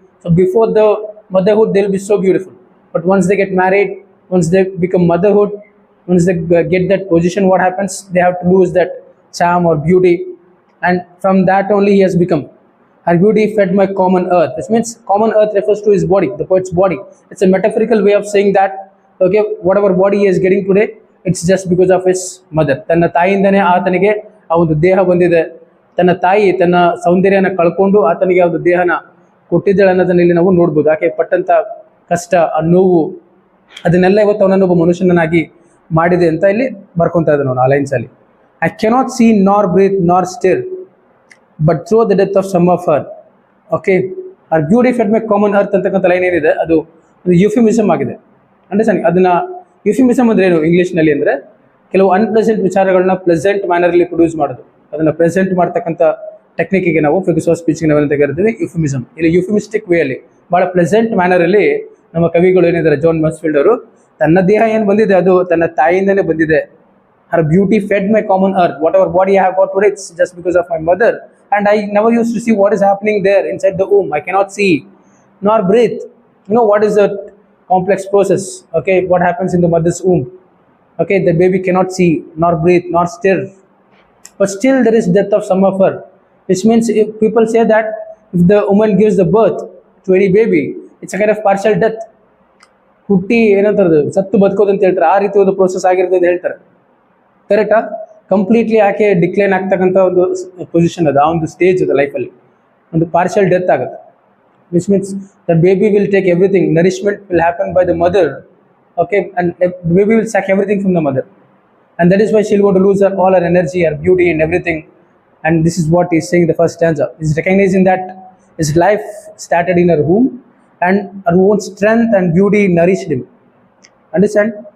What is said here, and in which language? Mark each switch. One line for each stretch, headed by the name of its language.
English: So before the motherhood, they'll be so beautiful. But once they get married, once they become motherhood, once they get that position, what happens? They have to lose that charm or beauty. And from that only he has become. Her beauty fed my common earth. This means common earth refers to his body, the poet's body. It's a metaphorical way of saying that, whatever body he is getting today, it's just because of his mother.
Kannada: Tanna taayindane aatanige ಆ ಒಂದು ದೇಹ ಬಂದಿದೆ. ತನ್ನ ತಾಯಿ ತನ್ನ ಸೌಂದರ್ಯನ ಕಳ್ಕೊಂಡು ಆತನಿಗೆ ಒಂದು ದೇಹನ ಕೊಟ್ಟಿದ್ದಾಳೆ ಅನ್ನೋದನ್ನ ಇಲ್ಲಿ ನಾವು ನೋಡ್ಬೋದು. ಆಕೆ ಪಟ್ಟಂತ ಕಷ್ಟ, ಆ ನೋವು, ಅದನ್ನೆಲ್ಲ ಇವತ್ತು ಅವನನ್ನು ಒಬ್ಬ ಮನುಷ್ಯನಾಗಿ ಮಾಡಿದೆ ಅಂತ ಇಲ್ಲಿ ಬರ್ಕೊತಾ ಇದ್ದಾನೆ ಅವನು ಆ ಲೈನ್ಸಲ್ಲಿ.
English: I cannot see nor breathe nor stir but through the death of some of her.
Kannada: Okay,
English: her beauty fed my common earth
Kannada: ಅಂತಕ್ಕಂಥ ಲೈನ್ ಏನಿದೆ ಅದು ಯುಫಿಮಿಸಮ್ ಆಗಿದೆ. ಅಂಡರ್ಸ್ಟ್ಯಾಂಡಿಂಗ್? ಅದನ್ನ ಯುಫಿಮಿಸಮ್ ಅಂದ್ರೆ ಏನು ಇಂಗ್ಲೀಷ್ನಲ್ಲಿ ಅಂದರೆ ಕೆಲವು ಅನ್ಪ್ಲೆಸೆಂಟ್ ವಿಚಾರಗಳನ್ನ ಪ್ಲೆಸೆಂಟ್ ಮ್ಯಾನರಲ್ಲಿ ಪ್ರೊಡ್ಯೂಸ್ ಮಾಡೋದು, ಅದನ್ನು ಪ್ರೆಸೆಂಟ್ ಮಾಡ್ತಕ್ಕಂಥ ಟೆಕ್ನಿಕ್ಗೆ ನಾವು ಫಿಗರ್ಸ್ ಆಫ್ ಸ್ಪೀಚ್ಗೆ ನಾವೆಲ್ಲ ತೆಗೆದಿರ್ತೀವಿ ಯುಫಿಮಿಸಮ್. ಇಲ್ಲಿ ಯುಫಿಮಿಸ್ಟಿಕ್ ವೇಯಲ್ಲಿ ಭಾಳ ಪ್ಲೆಸೆಂಟ್ ಮ್ಯಾನರಲ್ಲಿ ನಮ್ಮ ಕವಿಗಳು ಏನಿದ್ದಾರೆ, ಜಾನ್ ಮಸ್ಫೀಲ್ಡ್ ಅವರು, ತನ್ನ ದೇಹ ಏನು ಬಂದಿದೆ ಅದು ತನ್ನ ತಾಯಿಯಿಂದನೇ ಬಂದಿದೆ.
English: Her beauty fed my common earth, whatever body I have got today it's just because of my mother and I never used to see what is happening there inside the womb. I cannot see nor breathe. You know what is the complex process? Okay, what happens in the mother's womb? Okay, the baby cannot see nor breathe nor stir, but still there is death of some of her, which means if people say that if the woman gives the birth to any baby, it's a kind of partial death.
Kannada: ಹುಟ್ಟಿ ಏನಂತಾರೆ ಸತ್ತು ಬದುಕೋದು ಅಂತ ಹೇಳ್ತಾರೆ, ಆ ರೀತಿ ಒಂದು process ಆಗಿರ್ತದೆ ಅಂತ ಹೇಳ್ತಾರೆ. ಕರೆಕ್ಟಾ? ಕಂಪ್ಲೀಟ್ಲಿ ಆಕೆ ಡಿಕ್ಲೈನ್ ಆಗ್ತಕ್ಕಂಥ ಒಂದು ಪೊಸಿಷನ್ ಅದು, ಆ ಒಂದು ಸ್ಟೇಜ್ ಅದು ಲೈಫಲ್ಲಿ, ಒಂದು ಪಾರ್ಷಿಯಲ್ ಡೆತ್ ಆಗುತ್ತೆ.
English: Which means the baby will take everything, nourishment will happen by the mother. Okay, and baby will suck everything from the mother, and that is why she'll go to lose all her energy, her beauty and everything. And this is what he's saying in the first stanza. He's recognizing that his life started in her womb and her own strength and beauty nourished him. Understand?